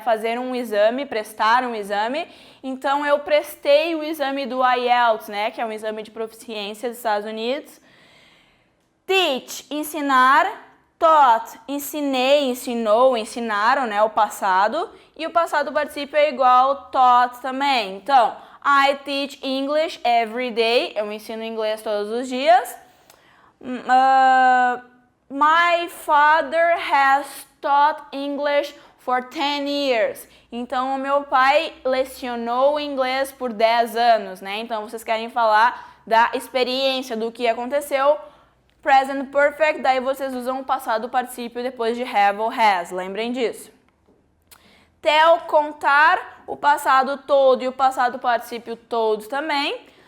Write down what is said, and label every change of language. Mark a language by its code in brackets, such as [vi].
[pt] Fazer um exame, prestar um exame. Então, eu prestei o exame do IELTS, né? Que é um exame de proficiência dos Estados Unidos. Teach, ensinar. Taught, ensinei, ensinou, ensinaram, né, o passado. E o passado particípio é igual taught também. [en] Então, I teach English every day. [pt] Eu ensino inglês todos os dias. [en] My father has taught English for 10 years. [pt] Então, o meu pai lecionou inglês por 10 anos, né? Então, vocês querem falar da experiência, do que aconteceu. Present perfect, daí vocês usam o passado particípio depois de have ou has, lembrem disso. Tell, contar, o passado todo e o passado particípio todos também.